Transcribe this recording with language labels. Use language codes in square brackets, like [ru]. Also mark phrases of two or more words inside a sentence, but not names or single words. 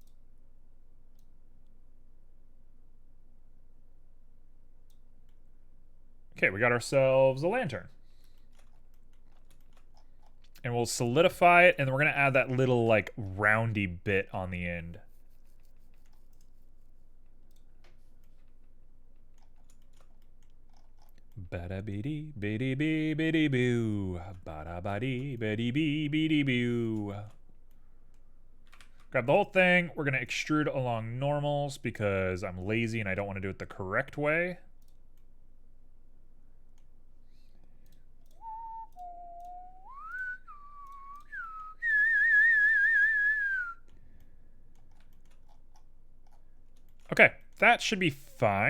[en] Okay, we got ourselves a lantern. And we'll solidify it, and then we're going to add that little, like, roundy bit on the end. Bada-biddy, biddy-bee, biddy-boo. Bada-biddy, biddy-bee, biddy-boo. Grab the whole thing. We're going to extrude along normals because I'm lazy and I don't want to do it the correct way. Okay, that should be fine.